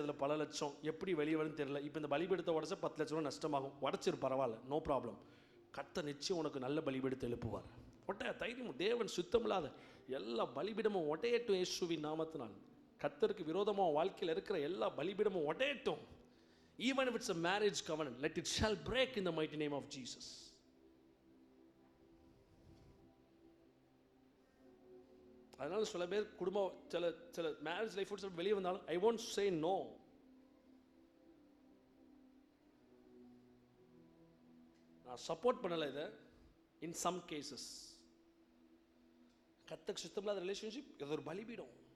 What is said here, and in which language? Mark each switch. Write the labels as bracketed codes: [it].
[ta] அதில் பல லட்சம் எப்படி வெளியே வரும்னு தெரியல. இப்போ இந்த பலிபீடத்தை உடச்சா 10 லட்சம் ரூபா நஷ்டமாகும். உடச்சிரு, பரவாயில்ல, நோ ப்ராப்ளம். கர்த்தர் நிச்சயம் உனக்கு நல்ல பலிபீடத்தை எழுப்புவார். தைரியம். தேவன் சுத்தமில்லாத எல்லா பலிபீடமும் ஒட்டையட்டும் இயேசுவின் நாமத்தினால். கர்த்தருக்கு விரோதமாக வாழ்க்கையில் இருக்கிற எல்லா பலிபீடமும் ஒட்டையட்டும். [en] Even if it's a marriage covenant, let it shall break in the mighty name of Jesus. [ta] அதனால சில பேர் குடும்பம் சில மேரேஜ் லைஃப் வெளியே வந்தாலும் [en] I won't say no. [ta] நான் சப்போர்ட் பண்ணலை இதை. [en] in some cases [ta] கர்த்தருக்கு சுத்தமில்லாத ரிலேஷன்ஷிப் இது ஒரு பலிபீடம்.